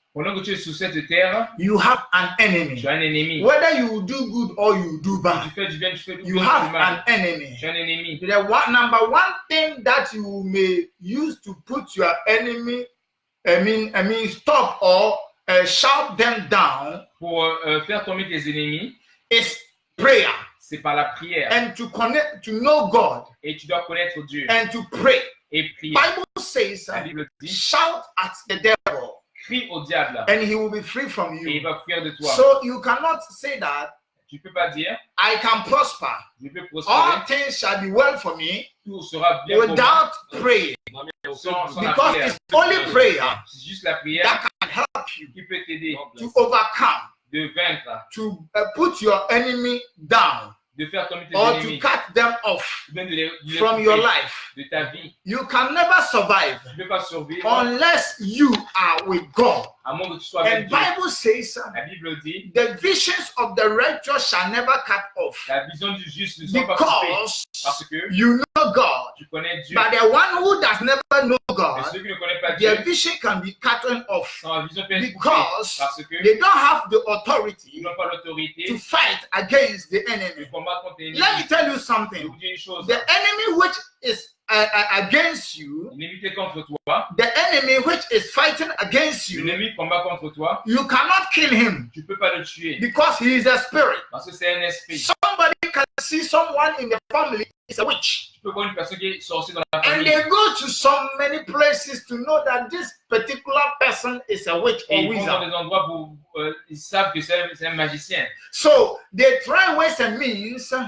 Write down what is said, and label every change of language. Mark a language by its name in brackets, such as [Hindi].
[French] pendant que tu es sur cette terre, [English] you have an enemy. [French] Tu as un ennemi. [English] Whether you do good or you do bad, [French] tu fais du bien, tu fais du [English] you have an enemy. [French] Tu as un ennemi. [English] The number one thing that you may use to put your enemy, stop or shout them down, [French] pour faire tomber tes ennemis, [English] is prayer. [French] C'est par la prière. [English] And to know God. [French] Et tu dois connaître Dieu. [English] And to pray. [French] Et prier. [English] Bible says, [French] la Bible dit, [English] shout at the devil. [French] Crie au diable. [English] And he will be free from you. [French] Et il va fuir de toi. [English] So you cannot say that. [French] Tu peux pas dire, [English] I can prosper. [French] Je peux prospérer. [English] All things shall be well for me. [French] Tout sera bien [English] without praying. Because it's only prayer [French] c'est juste la prière [English] that can help you [French] qui peut t'aider [English] to overcome, [French] de vaincre, [English] to put your enemy down. [French] De faire tomber tes [English] or [French] ennemis, [English] to cut them off from your life. [French] De ta vie. [English] You can never survive unless you are with God. And Bible says [French] la Bible dit, [English] the visions of the righteous shall never cut off. [French] La vision du juste ne sont pas coupées, parce que [English] you know God. [French] Tu connais Dieu. [English] But the one who does never know God, [French] ceux qui ne connaissent pas Dieu, [English] their vision can be cut off because [French] parce que [English] they don't have the authority [French] ils n'ont pas l'autorité [English] to fight against the enemy. Let me tell you something. The enemy which is against you, [French] l'ennemi contre toi, [English] the enemy which is fighting against you, [French] l'ennemi combat contre toi, [English] you cannot kill him [French] tu peux pas le tuer [English] because he is a spirit. [French] parce que c'est un esprit. [English] Somebody can see someone in the family is a witch. [French] Tu peux voir une personne qui est sorcière dans la [English] And [French] famille. [English] they go to so many places to know that this particular person is a witch [French] Et [English] or [French] ils vont dans [English] wizard. [French] des endroits où ils savent que c'est un magicien. [English] So they try ways and means